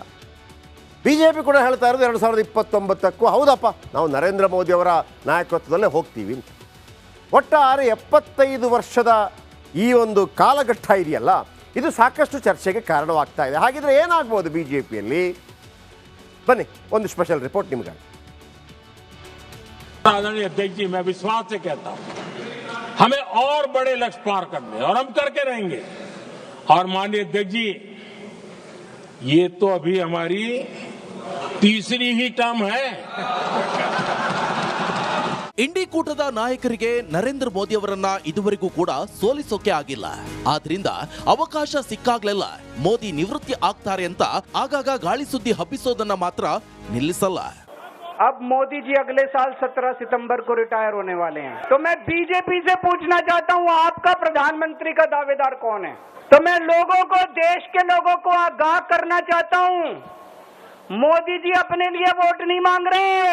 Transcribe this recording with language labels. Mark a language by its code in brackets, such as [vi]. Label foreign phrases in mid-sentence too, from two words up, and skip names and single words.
[kn] BJP ಕೂಡ ಹೇಳ್ತಾ ಇರೋದು 2029ಕ್ಕೂ ಹೌದಪ್ಪ, ನಾವು ನರೇಂದ್ರ ಮೋದಿ ಅವರ ನಾಯಕತ್ವದಲ್ಲೇ ಹೋಗ್ತೀವಿ ಅಂತ. ಒಟ್ಟಾರೆ 75 ವರ್ಷದ ಈ ಒಂದು ಕಾಲಘಟ್ಟ ಇದೆಯಲ್ಲ, ಇದು ಸಾಕಷ್ಟು ಚರ್ಚೆಗೆ ಕಾರಣವಾಗ್ತಾ ಇದೆ. ಹಾಗಿದ್ರೆ ಏನಾಗ್ಬೋದು BJPಯಲ್ಲಿ? ಬನ್ನಿ, ಒಂದು [en] special report [kn] ನಿಮಗಾಗಿ. [hi] आदरणीय अध्यक्ष जी, मैं विश्वास से कहता हूं, हमें और बड़े लक्ष्य पार करने और हम करके रहेंगे. और माननीय अध्यक्ष जी, ये तो अभी हमारी तीसरी ही टर्म है. [kn] ಇಂಡಿ ಕೂಟದ ನಾಯಕರಿಗೆ ನರೇಂದ್ರ ಮೋದಿ ಅವರನ್ನ ಇದುವರೆಗೂ ಕೂಡ ಸೋಲಿಸೋಕೆ ಆಗಿಲ್ಲ. ಆದ್ರಿಂದ ಅವಕಾಶ ಸಿಕ್ಕಾಗ್ಲೆಲ್ಲ ಮೋದಿ ನಿವೃತ್ತಿ ಆಗ್ತಾರೆ ಅಂತ ಆಗಾಗ ಗಾಳಿ ಸುದ್ದಿ ಹಬ್ಬಿಸೋದನ್ನ ಮಾತ್ರ ನಿಲ್ಲಿಸಲ್ಲ. [hi] अब मोदी जी अगले साल 17 सितंबर को रिटायर होने वाले हैं. तो मैं बीजेपी से पूछना चाहता हूं, आपका प्रधानमंत्री का दावेदार कौन है? तो मैं लोगों को, देश के लोगों को आगाह करना चाहता हूं, मोदी जी अपने लिए वोट नहीं मांग रहे.